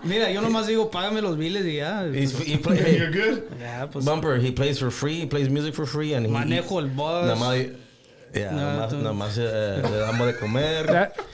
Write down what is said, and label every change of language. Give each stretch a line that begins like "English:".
Spanish: Mira, yo nomás digo, págame los biles y ya.
English: You're good.
Spanish: Ya, pues.
English: Bumper, he plays for free. He plays music for free, and he
Spanish: Manejo el bus. nada más le damos de comer.